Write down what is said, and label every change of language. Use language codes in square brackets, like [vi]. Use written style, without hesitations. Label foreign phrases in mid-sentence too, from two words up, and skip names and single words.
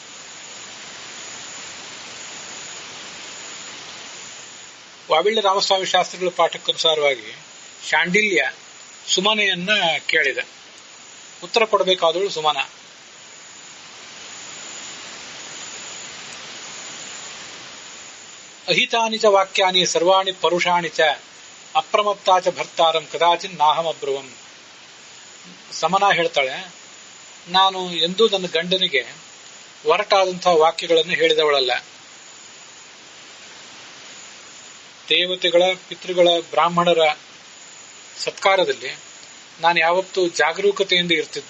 [kn] ವಾವಿಳ್ಳೆ ರಾಮಸ್ವಾಮಿ ಶಾಸ್ತ್ರಿಗಳ ಪಾಠಕ್ಕನುಸಾರವಾಗಿ ಶಾಂಡಿಲ್ಯ ಸುಮನೆಯನ್ನ ಕೇಳಿದ. ಉತ್ತರ ಕೊಡಬೇಕಾದವಳು ಸುಮನ. [sa] ಅಹಿತಾನಿ ಚ ವಾಕ್ಯಾನಿ ಸರ್ವಾಣಿ ಪರುಷಾಣಿ ಚ ಅಪ್ರಮತ್ತಾ ಚ ಭರ್ತಾರಂ ಕದಾಚಿನ್ ನಾಹಂ ಅಬ್ರುವಂ. [kn] ಸಮನ ಹೇಳ್ತಾಳೆ, ನಾನು ಎಂದೂ ನನ್ನ ಗಂಡನಿಗೆ ಒರಟಾದಂತಹ ವಾಕ್ಯಗಳನ್ನು ಹೇಳಿದವಳಲ್ಲ. ದೇವತೆಗಳ, ಪಿತೃಗಳ, ಬ್ರಾಹ್ಮಣರ ಸತ್ಕಾರದಲ್ಲಿ ನಾನು ಯಾವತ್ತೂ ಜಾಗರೂಕತೆಯಿಂದ ಇರ್ತಿದ್ದೆ.